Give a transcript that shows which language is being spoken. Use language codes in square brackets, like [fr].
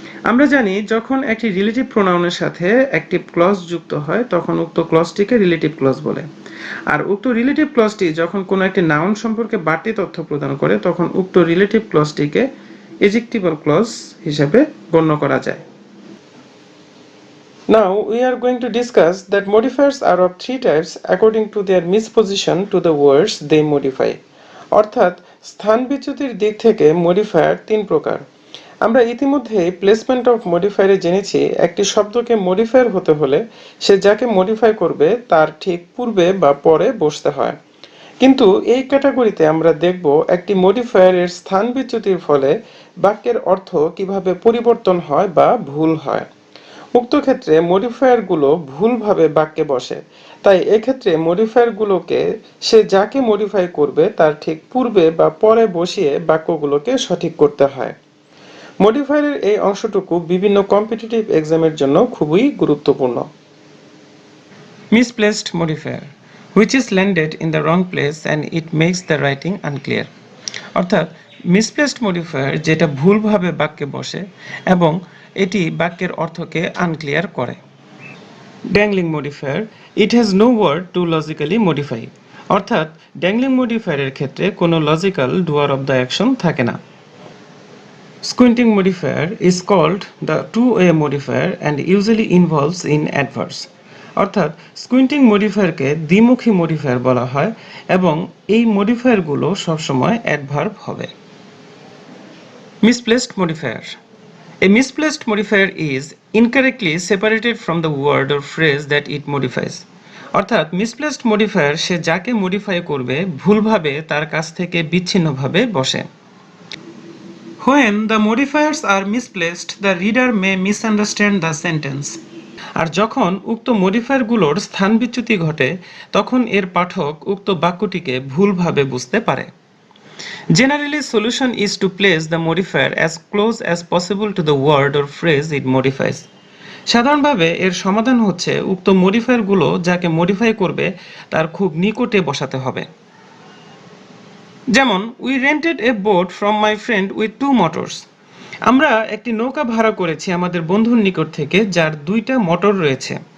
[bn] আমরা জানি যখন একটি রিলেটিভ প্রোনাউনের সাথে অ্যাক্টিভ ক্লজ যুক্ত হয় তখন উক্ত ক্লজটিকে রিলেটিভ ক্লজ বলে। আর উক্ত রিলেটিভ ক্লজটি যখন কোনো একটি নাউন সম্পর্কে বাড়তি তথ্য প্রদান করে তখন উক্ত রিলেটিভ ক্লজটিকে এডজেক্টিভাল ক্লজ হিসেবে গণ্য করা যায়। [en] Now we are going to discuss that modifiers are of three types according to their misposition to the words they modify. [bn] অর্থাৎ স্থান বিচ্যুতির দিক থেকে মডিফায়ার তিন প্রকার। আমরা ইতিমধ্যে প্লেসমেন্ট অফ মডিফায়ারে জেনেছি একটি শব্দকে মডিফায়ার হতে হলে সে যাকে মডিফাই করবে তার ঠিক পূর্বে বা পরে বসতে হয়। কিন্তু এই ক্যাটাগরিতে আমরা দেখব একটি মডিফায়ারের স্থান বিচ্যুতির ফলে বাক্যের অর্থ কিভাবে পরিবর্তন হয় বা ভুল হয়। উক্ত ক্ষেত্রে মডিফায়ারগুলো ভুলভাবে বাক্যে বসে, তাই এক্ষেত্রে মডিফায়ারগুলোকে সে যাকে মডিফাই করবে তার ঠিক পূর্বে বা পরে বসিয়ে বাক্যগুলোকে সঠিক করতে হয়। মডিফায়ারের এই অংশটুকু বিভিন্ন কম্পিটিটিভ এক্সামের জন্য খুবই গুরুত্বপূর্ণ। [en] Misplaced modifier which is landed in the wrong place and it makes the writing unclear. [bn] অর্থাৎ মিসপ্লেসড মডিফায়ার যেটা ভুলভাবে বাক্যে বসে এবং এটি বাক্যের অর্থকে আনক্লিয়ার করে। [en] Dangling modifier it has no word to logically modify. [bn] অর্থাৎ ড্যাংলিং মডিফায়ারের ক্ষেত্রে কোনো লজিক্যাল ডুয়ার অফ দ্য অ্যাকশন থাকে না। [en] Squinting modifier is called the two way modifier and usually involves in adverbs. [bn] অর্থাৎ স্কুইন্টিং মডিফায়ারকে দ্বিমুখী মডিফায়ার বলা হয় এবং এই মডিফায়ারগুলো সবসময় অ্যাডভার্ব হবে। [en] Misplaced modifier A misplaced modifier is incorrectly separated from the word or phrase that it modifies. [bn] অর্থাৎ মিসপ্লেসড মডিফায়ার সে যাকে মডিফাই করবে ভুলভাবে তার কাছ থেকে বিচ্ছিন্নভাবে বসে। [en] When the modifiers are misplaced, the reader may misunderstand the sentence. [bn] আর যখন উক্ত মডিফায়ারগুলোর স্থান বিচ্যুতি ঘটে তখন এর পাঠক উক্ত বাক্যটিকে ভুলভাবে বুঝতে পারে। [en] Generally, solution is to place the modifier as close as possible to the word or phrase it modifies. [bn] সাধারণভাবে এর সমাধান হচ্ছে উক্ত মডিফায়ারগুলো যাকে মডিফাই করবে তার খুব নিকটে বসাতে হবে। [en] যেমন we rented a boat from my friend with two motors. [bn] আমরা একটি নৌকা ভাড়া করেছি আমাদের বন্ধুর নিকট থেকে যার দুইটা মোটর রয়েছে।